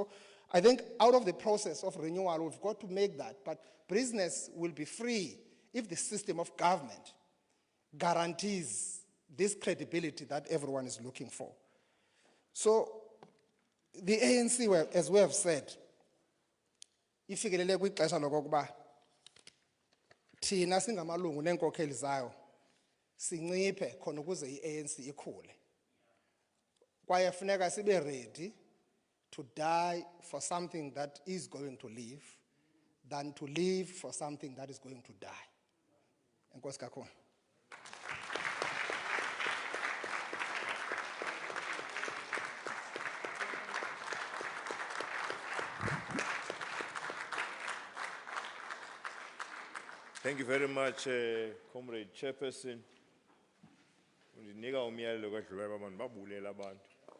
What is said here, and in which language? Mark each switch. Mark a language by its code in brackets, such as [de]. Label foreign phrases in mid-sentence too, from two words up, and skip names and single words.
[en] So I think out of the process of renewal, we've got to make that, but business will be free if the system of government guarantees this credibility that everyone is looking for. So the ANC, as we have said, [xh] ifikelele kwixesha lokokuba thina singamalungu nenkokheli zayo sinciphe khona ukuze iANC ikhule. Kwaye funeka sibe [en] ready to die for something that is going to live than to live for something that is going to die. [xh] Enkosi kakhulu. [en] Thank you very much, Comrade Chairperson. [xh] Undinika umyalelo kadlulayo abantu babulela abantu.